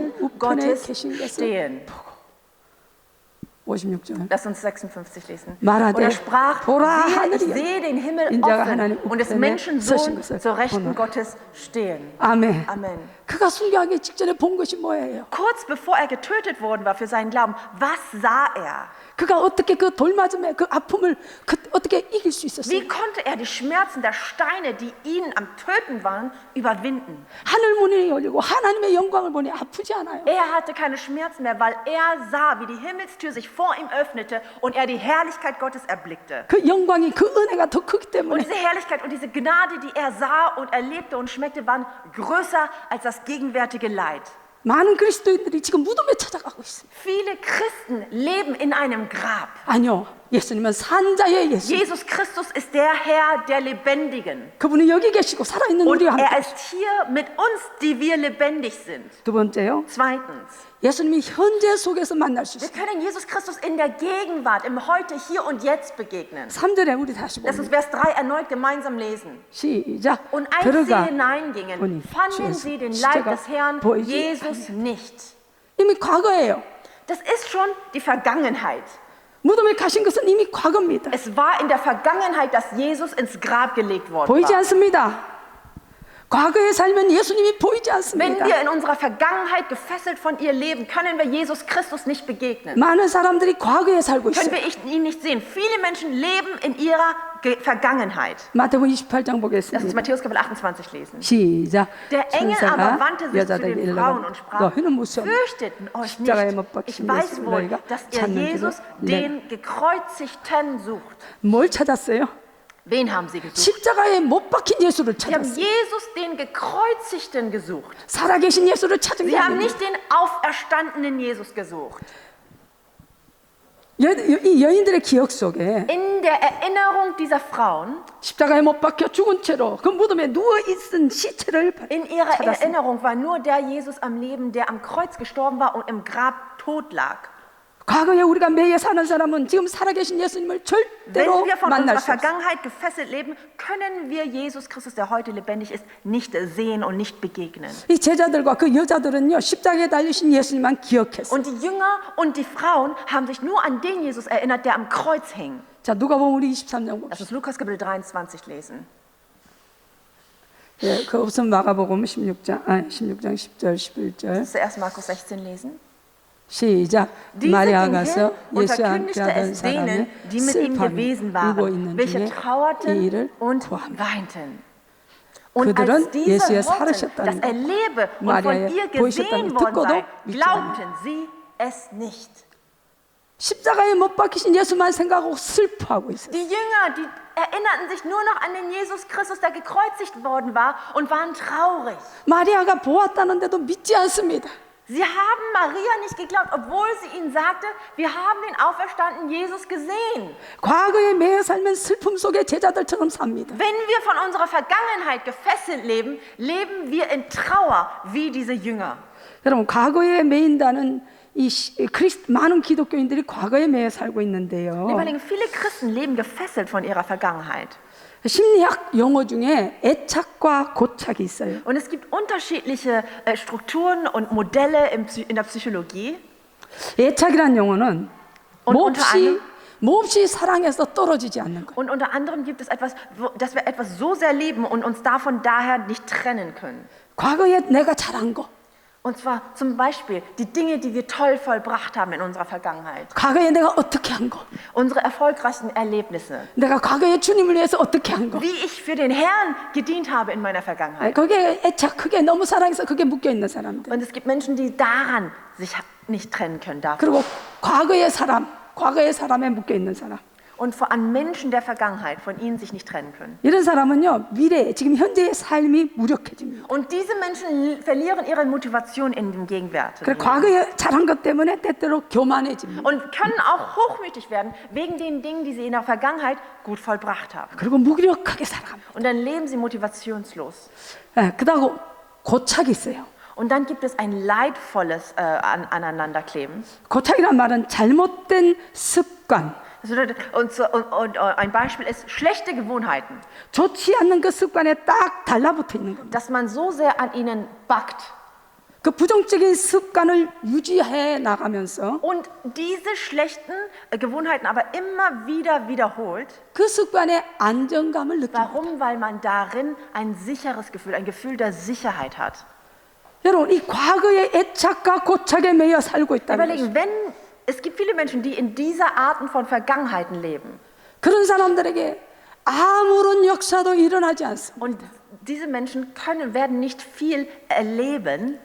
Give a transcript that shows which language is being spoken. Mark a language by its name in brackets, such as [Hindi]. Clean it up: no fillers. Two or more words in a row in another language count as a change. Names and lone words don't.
[German] Rechten [Korean] 우편에 [German] Gottes [Korean] 계신 것을 [German] stehen. [Korean] 56절. [German] Lass uns 56 lesen. [Korean] 말하되 [German] Und er sprach, [Korean] 보라 [German] siehe, ich [Korean] 하늘이여 [German] sehe den Himmel [Korean] 인자가 [German] offen [Korean] 하나님 [German] und des [Korean] 우편에 [German] Menschen [Korean] 서신 [German] Sohn [Korean] 것을 [German] zur Rechten [Korean] 보노라. [German] Gottes stehen. [Korean] 아멘. [German] Amen. [Korean] 그가 순교하기 직전에 본 것이 뭐예요? [German] Kurz bevor er getötet worden war für seinen Glauben, was sah er? [Korean] 그가 어떻게 그 돌맞음에 그 아픔을 어떻게 이길 수 있었어요? [German] Wie konnte er die Schmerzen der Steine, die ihn am Töten waren, überwinden? [Korean] 하늘 문이 열리고 하나님의 영광을 보니 아프지 않아요. [German] Er hatte keine Schmerzen mehr, weil er sah, wie die Himmelstür sich vor ihm öffnete und er die Herrlichkeit Gottes erblickte. [Korean] 그 영광이 그 은혜가 더 크기 [German] Und [Korean] 때문에 [German] diese Herrlichkeit und diese Gnade, die er sah und erlebte und schmeckte, waren größer als das gegenwärtige Leid. [Korean] 많은 그리스도인들이 지금 무덤에 찾아가고 있어요. [German] Viele Christen leben in einem Grab. [Korean] 아니요. 예수님은 산자의 예수. [German] Jesus Christus ist der Herr der Lebendigen. [Korean] 그분은 여기 계시고 살아있는 [German] Und [Korean] 우리와 함께. [German] er ist hier mit uns, die wir lebendig sind. [Korean] 두 번째요. [German] Zweitens, [Korean] 예수님이 현재 속에서 만날 수 [German] wir [Korean] 있어요. [German] können Jesus Christus in der Gegenwart, im Heute, hier und jetzt begegnen. [Korean] 3절에 우리 다시 [German] Lass uns [Korean] 봅니다. [German] Vers 3 erneut gemeinsam lesen. [Korean] 시작. [German] Und als sie [Korean] 들어가 [German] hineingingen, [Korean] 보니 [German] fanden [Korean] 주의 [German] sie den Leib [Korean] 십자가 [German] des Herrn [Korean] 보이지 [German] Jesus nicht. [Korean] 이미 과거예요. [German] Das ist schon die Vergangenheit. [Korean] 무덤에 가신 것은 이미 과거입니다. [German] Es war in der Vergangenheit, dass Jesus ins Grab gelegt worden [Korean] 보이지 [German] war. [Korean] 않습니다. 과거에 살면 예수님이 보이지 [German] Wenn [Korean] 않습니다. [German] wir in unserer Vergangenheit gefesselt von ihr leben, können wir Jesus Christus nicht begegnen. [Korean] 많은 사람들이 과거에 살고 [German] Können [Korean] 있어요. [German] wir ihn nicht sehen. Viele Menschen leben in ihrer Vergangenheit. [Korean] 마태복음 28장 [German] Lass uns [Korean] 보겠습니다. [German] Matthäus Kapitel 28 lesen. [Korean] 시작. [German] Der Engel aber [Korean] 천사가 [German] wandte sich zu [Korean] 여자들에게 [German] den [Korean] 일러가 [German] Frauen und sprach, [Korean] 너희는 무슨 [German] fürchtet euch [Korean] 십자가에 못 [German] nicht. [Korean] 박힌 [German] Ich weiß [Korean] 예수를 [German] wohl, [Korean] 너희가 [German] dass ihr [Korean] 찾는 [German] Jesus, [Korean] 줄을 [German] den Gekreuzigten, sucht. [Korean] 뭘 찾았어요? [German] Wen haben sie gesucht? [Korean] 십자가에 못 박힌 예수를 [German] Sie haben [Korean] 찾았어요. [German] Jesus, den Gekreuzigten, gesucht. [Korean] 살아계신 예수를 찾은 게 [German] Sie haben [Korean] 아니에요. [German] nicht den auferstandenen Jesus gesucht. [Korean] 이 여인들의 기억 속에 [German] In der Erinnerung dieser Frauen, [Korean] 십자가에 못 박혀 죽은 채로 그 무덤에 누워 있은 시체를 [German] in ihrer [Korean] 찾았습니다. [German] Erinnerung war nur der Jesus am Leben, der am Kreuz gestorben war und im Grab tot lag. [Korean] 과거에 우리가 매여 사는 사람은 지금 살아계신 예수님을 [German] Wenn [Korean] 절대로 [German] wir von [Korean] 만날 [German] unserer [Korean] 수 없어요. [German] Vergangenheit gefesselt leben, können wir Jesus Christus, der heute lebendig ist, nicht sehen und nicht begegnen. [Korean] 이 제자들과 그 여자들은요 십자가에 달리신 예수님만 기억했어요. [German] Und die Jünger und die Frauen haben sich nur an den Jesus erinnert, der am Kreuz hing. [Korean] 자 누가복음 우리 23장 [German] Lass [Korean] 봅시다. [German] uns Lukas Kapitel 23 lesen. [Korean] 예, 그 우선 마가복음 16장 10절 11절 [German] Zuerst Markus 16 lesen. [Korean] 시작. [German] Diese [Korean] 마리아 [German] ging hin [Korean] 가서 [German] und [Korean] 예수와 함께 [German] verkündigte [Korean] 하던 [German] es denen, [Korean] 사람의 [German] die mit ihm gewesen [Korean] 슬픔이 울고 [German] waren, [Korean] 있는 [German] welche [Korean] 중에 이 [German] trauerten [Korean] 일을 [German] und [Korean] 구합니다. [German] weinten. Und [Korean] 그들은 [German] als diese [Korean] 예수의 [German] hörten, [Korean] 살으셨다는 [German] dass er lebe und von [Korean] 마리아의 [German] ihr [Korean] 보이셨다는 [German] gesehen worden [Korean] 듣고도 [German] sei, [Korean] 믿지 [German] glaubten sie es nicht. [Korean] 십자가에 못 박히신 예수만 생각하고 슬퍼하고 있어요. [German] Die Jünger, die erinnerten sich nur noch an den Jesus Christus, der gekreuzigt worden war und waren traurig. [Korean] 마리아가 보았다는데도 믿지 않습니다. [German] Sie haben Maria nicht geglaubt, obwohl sie ihnen sagte, wir haben den auferstandenen Jesus gesehen. [Korean] 과거에 매여 살면 슬픔 속에 제자들처럼 삽니다. [German] Wenn wir von unserer Vergangenheit gefesselt leben, leben wir in Trauer wie diese Jünger. [Korean] 여러분 과거에 매인다는 많은 기독교인들이 과거에 매여 살고 있는데요. [German] Lieber Lieben, viele Christen leben gefesselt von ihrer Vergangenheit. [Korean] 심리학 용어 중에 애착과 고착이 있어요. [German] Und es gibt unterschiedliche Strukturen und Modelle in der Psychologie. [Korean] 애착이란 용어는 [German] unter anderem- [Korean] 몹시 사랑해서 떨어지지 않는 거예요. [German] Und unter anderem gibt es etwas, dass wir etwas so sehr lieben und uns davon daher nicht trennen können. [Korean] 과거에 내가 잘한 거, [German] Und zwar zum Beispiel die Dinge, die wir toll vollbracht haben in unserer Vergangenheit. [Korean] 과거에 내가 어떻게 한 거, [German] Unsere erfolgreichen Erlebnisse. [Korean] 내가 과거에 주님을 위해서 어떻게 한 거. [German] Wie ich für den Herrn gedient habe in meiner Vergangenheit. [Korean] 거기에 애착, 그게 너무 사랑해서 그게 묶여 있는 사람들. [German] Und es gibt Menschen, die daran sich nicht trennen können davon. [Korean] 그리고 과거의 사람에 묶여 있는 사람. [German] und an Menschen der Vergangenheit von ihnen sich nicht trennen können. [Korean] 이런 사람은요, 미래, 지금 현재의 삶이 무력해집니다. [German] Und diese Menschen verlieren ihre Motivation in dem Gegenwart [Korean] 그래서 과거에 잘한 것 때문에 때때로 교만해집니다. [German] und können auch hochmütig werden wegen den Dingen, die sie in der Vergangenheit gut vollbracht haben. [Korean] 그리고 무기력하게 살아갑니다. [German] Und dann leben sie motivationslos. [Korean] 그다고 고착이 있어요. [German] Und dann gibt es ein leidvolles Aneinanderkleben. [Korean] 고착이란 말은 잘못된 습관, [German] Und ein Beispiel ist schlechte Gewohnheiten, [Korean] 좋지 않는 그 습관에 딱 달라붙어 있는 겁니다. [German] dass man so sehr an ihnen backt. [Korean] 그 부정적인 습관을 유지해 나가면서 [German] Und diese schlechten Gewohnheiten aber immer wieder wiederholt. [Korean] 그 습관의 안정감을 느낍니다. [German] Warum? Weil man darin ein sicheres Gefühl, ein Gefühl der Sicherheit hat. [Korean] 여러분, 이 과거의 애착과 고착에 매여 살고 있다는 [German] Überlegen, es gibt viele Menschen, die in dieser Arten von Vergangenheiten leben. [Korean] 그런 사람들에게 아무런 역사도 일어나지 않습니다. [German] Und diese Menschen werden nicht viel erleben.